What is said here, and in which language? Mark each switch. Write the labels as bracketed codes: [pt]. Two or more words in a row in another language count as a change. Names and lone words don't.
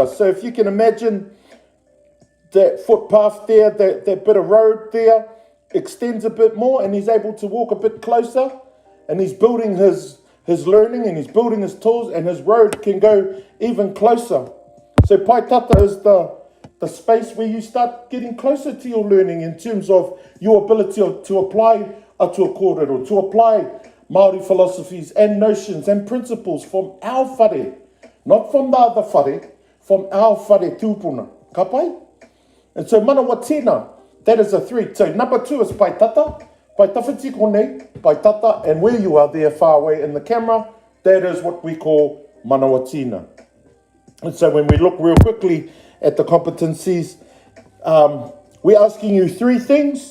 [en] So if you can imagine that footpath there, that bit of road there extends a bit more, and he's able to walk a bit closer, and he's building his learning, and he's building his tools, and his road can go even closer. So Pae Tata is the space where you start getting closer to your learning in terms of your ability to apply [mi] atua kōrero, [en] to apply Māori philosophies and notions and principles from our whare, not from the other whare, from our [mi] whare tūpuna. Ka pai? [en] And so Manawa Tina, that is a three. So number two is Pae Tata, [mi] Pae Tawhiti konei, [en] Pae Tata, and where you are there far away in the camera, that is what we call Manawa Tina. And so when we look real quickly at the competencies, we're asking you three things.